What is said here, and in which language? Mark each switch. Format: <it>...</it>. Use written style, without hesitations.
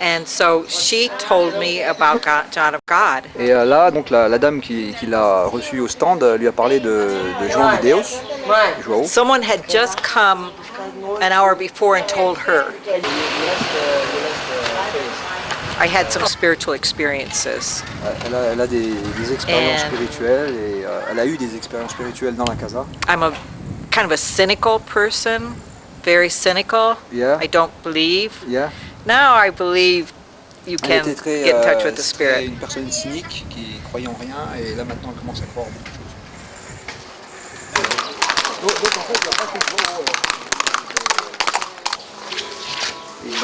<en>And so she told me about John of God.</en> <fr>Et là donc la dame qui l'a reçue au stand lui a parlé de João de Deus. João.</fr> <en>Someone had just come an hour before and told her. I had some spiritual experiences.</en> <fr>Elle a des expériences spirituelles et elle a eu des expériences spirituelles dans la Casa.</fr> <en>I'm a kind of a cynical person, very cynical. Yeah. I don't believe. Yeah. Now I believe you can get in touch with the spirit.</en> <fr>Une personne cynique qui croyait en rien et là maintenant elle commence à croire en beaucoup de choses. Donc en fait, il n'y a pas que</fr>